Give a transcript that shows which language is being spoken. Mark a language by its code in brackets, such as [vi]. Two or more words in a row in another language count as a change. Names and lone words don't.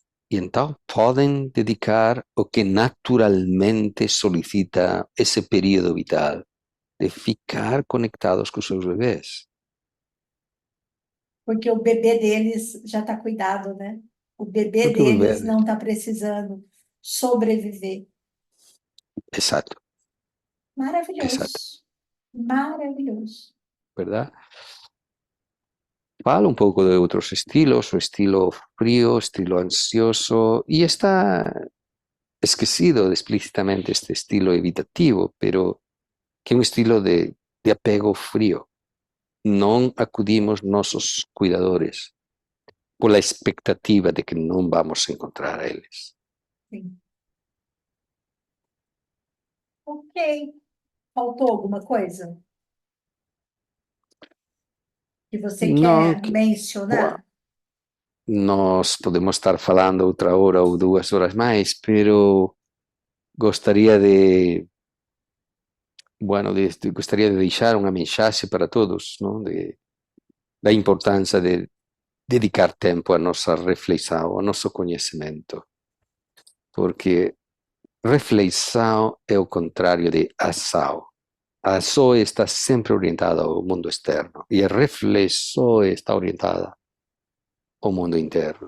[pt] E então podem dedicar o que naturalmente solicita esse período vital de ficar conectados com os seus bebês. Porque o bebê deles já está cuidado, né? O bebê Porque o deles bebê, não está precisando sobreviver. exato, exato, Maravilhoso, maravilhoso. [es] ¿verdad? Fala un poco de otros estilos, o estilo frío, estilo ansioso, y está esquecido explícitamente este estilo evitativo, [gl] pero que é un estilo de apego frío. Non acudimos nosos cuidadores pola expectativa de que non vamos a encontrar a eles. [pt] Sim. Ok. Faltou alguma coisa que você [gl] Non [pt] quer que, boa, mencionar? [gl] nós podemos estar falando outra hora ou 2 horas máis, pero gostaría de, bueno, gostaría de deixar unha mensaxe para todos, non? [pt] Da importância de dedicar tempo a nossa reflexão, ao nosso conhecimento, porque reflexão é o contrário de ação. A ação está sempre orientada ao mundo externo e a reflexão está orientada ao mundo interno.